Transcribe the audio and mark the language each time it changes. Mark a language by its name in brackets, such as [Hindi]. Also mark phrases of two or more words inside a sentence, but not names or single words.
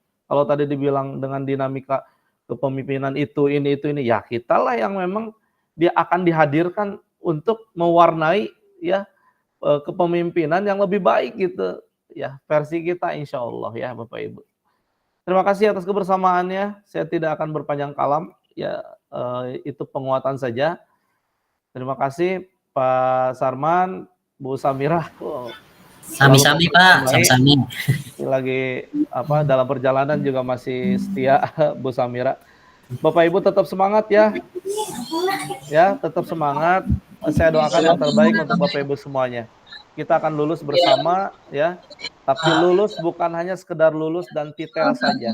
[Indonesian] Kalau tadi dibilang dengan dinamika kepemimpinan ini ya kitalah yang memang dia akan dihadirkan untuk mewarnai ya kepemimpinan yang lebih baik gitu ya versi kita [Arabic] insya Allah [Indonesian] ya Bapak Ibu. Terima kasih atas kebersamaannya. Saya tidak akan berpanjang kalam ya itu penguatan saja. Terima kasih Pak Sarman, Bu Samirah. [Javanese] Sami-sami Pak, sami-sami. [Indonesian] Lagi dalam perjalanan juga masih setia Bu Samira. Bapak Ibu tetap semangat ya. Ya, tetap semangat. Saya doakan yang terbaik untuk Bapak Ibu semuanya. Kita akan lulus bersama ya. Tapi lulus bukan hanya sekedar lulus dan titel saja.